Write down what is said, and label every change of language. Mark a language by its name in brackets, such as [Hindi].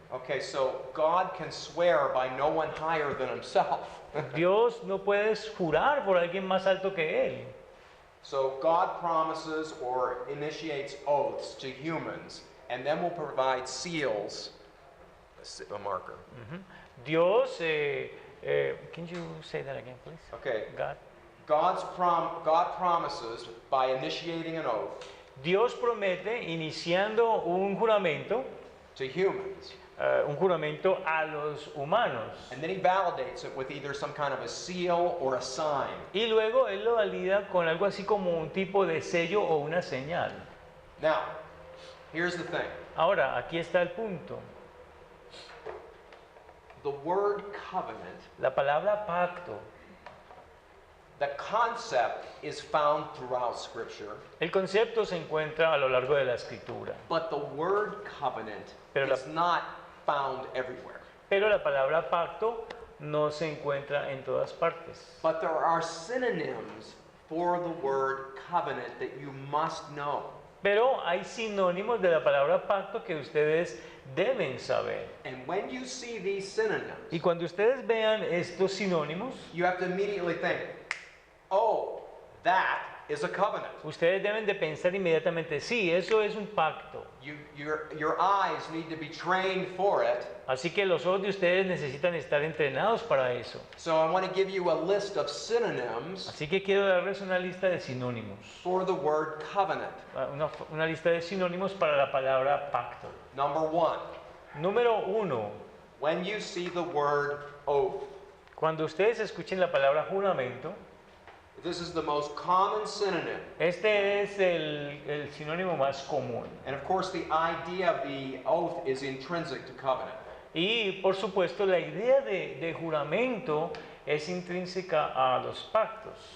[English] Okay, so God can swear by no one higher than himself. [Spanish] Dios no puede jurar por alguien más alto que Él. [English] So God promises or initiates oaths to humans and then will provide seals, a marker. Dios, can you say that again, please? Okay, God. God promises by initiating an oath [Spanish] Dios promete, iniciando un juramento [English] to humans, [Spanish] a los humanos. [English] and then he validates it with either some kind of a seal or a sign. [Spanish] Y luego Él lo valida con algo así como un tipo de sello o una señal. [English] Now, here's the thing. [Spanish] Ahora, aquí está el punto. [English] The word covenant, [Spanish] La palabra pacto, [English] the concept is found throughout Scripture, [Spanish] el concepto se encuentra a lo largo de la escritura, [English] but the word covenant [Spanish] Pero [English] is not found everywhere. [Spanish] pero la palabra pacto no se encuentra en todas partes. [English] But there are synonyms for the word covenant that you must know. [Spanish] Pero hay sinónimos de la palabra pacto que ustedes deben saber. [English] And when you see these synonyms, [Spanish] Y cuando ustedes vean estos sinónimos, [English] you have to immediately think, oh, that is a covenant. [Spanish] ustedes deben de pensar inmediatamente, sí, eso es un pacto. [English] Your eyes need to be trained for it. [Spanish] Así que los ojos de ustedes necesitan estar entrenados para eso. [English] So I want to give you a list of synonyms [Spanish] Así que quiero darles una lista de sinónimos. [English] for the word covenant. [Spanish] Una lista de sinónimos para la palabra pacto. [English] Number 1, [Spanish] Número 1. [English] when you see the word oath, [Spanish] Cuando ustedes escuchen la palabra juramento, [English] this is the most common synonym. [Spanish] este es el sinónimo más común. [English] And of course, the idea of the oath is intrinsic to covenant. [Spanish] Y por supuesto la idea de juramento es intrínseca a los pactos.